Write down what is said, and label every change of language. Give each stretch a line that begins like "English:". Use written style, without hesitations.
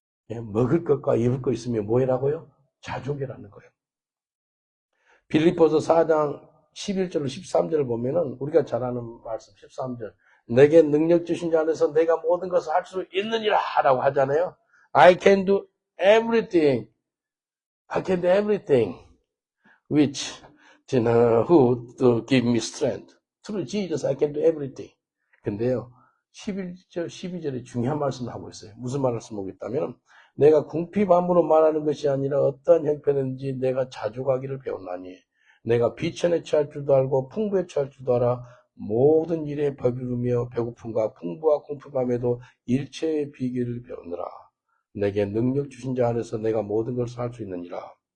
Korean: 예, 먹을 것과 입을 것 있으면 뭐라고요? 자족이라는 거예요. 빌립보서 4장 11절 13절을 보면은 우리가 잘 아는 말씀 13절 내게 능력 주신 자 안에서 내가 모든 것을 할 수 있느니라 라고 하잖아요.
English: I can do everything. I can do everything which who give me strength. Through Jesus I can do everything.
Korean: 근데요. 11절 12절에 중요한 말씀을 하고 있어요. 무슨 말씀을 하고 있다면 내가 궁핍함으로 말하는 것이 아니라 어떠한 형편인지 내가 자주 가기를 배웠나니 내가 비천에 처할 줄도 알고 풍부에 처할 줄도 알아 모든 일에 배부르며 배고픔과 풍부와 궁핍함에도 일체의 비결을 배우느라 내게 능력 주신 자 안에서 내가 모든 것을 할 수 있느니라.